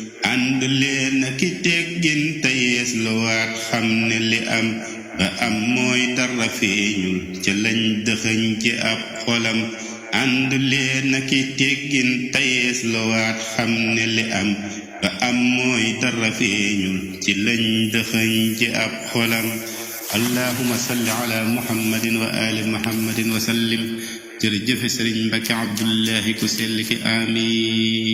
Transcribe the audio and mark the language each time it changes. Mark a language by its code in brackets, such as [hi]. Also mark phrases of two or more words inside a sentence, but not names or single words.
[wo] Ànd leen ak i teggin te yees lu waat, xam ne li am ba am mooy dara feeñul ca lañ dëxëñ ci ab xolam. Ànd leen ak i teggin te yees lu waat, xam ne li am ba am mooy dara feeñul ci lañ dëxëñ ci ab xolam. [ar] اللهم صل على محمد وآل محمد وسلم. [wo] Jërëjëf Sëriñ Mbacke Abdullahi ku sell ki, amiin.